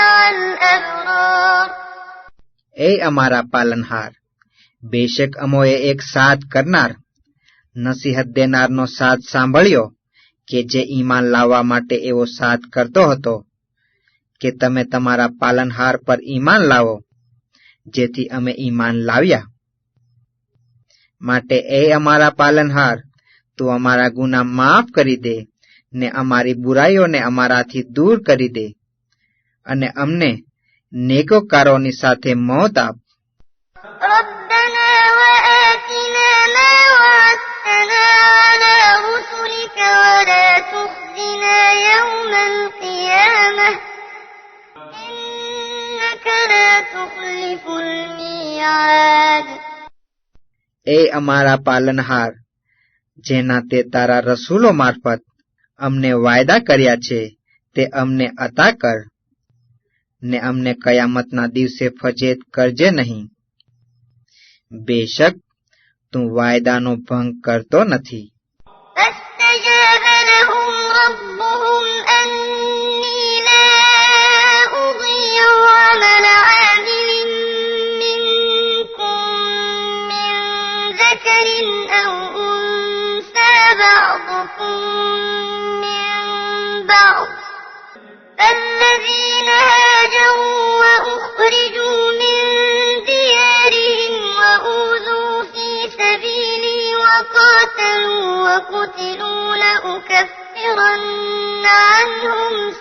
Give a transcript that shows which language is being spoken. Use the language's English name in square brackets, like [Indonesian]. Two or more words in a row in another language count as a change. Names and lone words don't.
[Arabic] الأبرار [Gujarati] એ અમારા પાલનહાર, બેશક અમોએ એક સાથ કરનાર, નસીહત દેનારનો સાથ સાંભળ્યો કે જે ઈમાન લાવવા માટે એવો સાથ કરતો હતો કે તમે તમારા પાલનહાર પર ઈમાન લાવો, જેથી અમે ઈમાન લાવ્યા. માટે એ અમારા પાલનહાર, તું અમારા ગુનાહ માફ કરી દે ને અમારી બુરાઈઓને અમારાથી દૂર કરી દે અને અમને નેકોકારોની સાથે મોત આપ. [Arabic] ربنا وآتنا ما وعدتنا على رسلك ولا تخزنا يوم القيامة إنك لا تخلف الميعاد [Gujarati] એ અમારા પાલનહાર, જેના તે તારા રસૂલો મારફત અમને વાયદા કર્યા છે તે અમને અતા કર ને અમને કયામતના દિવસે ફજેત કરજે નહીં. બેશક તું વાયદાનો ભંગ કરતો નથી. [Arabic] فاستجاب لهم ربهم أني لا أضيع عمل عامل منكم من ذكر أو أنثى بعضكم من بعض فالذين هاجروا وأخرجوا من ديارهم وأوذوا في سبيلي وقاتلوا وقتلوا لأكفرن عنهم